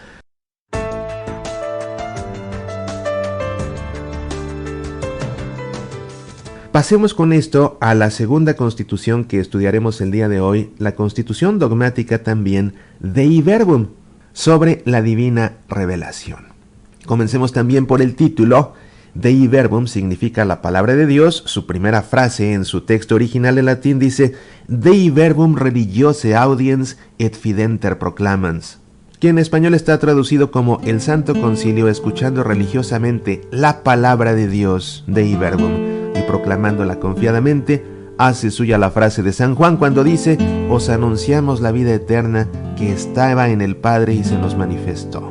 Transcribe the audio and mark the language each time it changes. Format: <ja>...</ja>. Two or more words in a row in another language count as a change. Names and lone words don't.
<es>Pasemos con esto a la segunda Constitución que estudiaremos el día de hoy, la Constitución dogmática también Dei Verbum, sobre la divina revelación. Comencemos también por el título. Dei Verbum significa la palabra de Dios. Su primera frase en su texto original en latín dice</es> <la>Dei Verbum religiose audiens et fidenter proclamans,</la> <es>que en español está traducido como el Santo Concilio escuchando religiosamente la palabra de Dios, Dei Verbum, y proclamándola confiadamente, hace suya la frase de San Juan cuando dice: os anunciamos la vida eterna que estaba en el Padre y se nos manifestó.</es>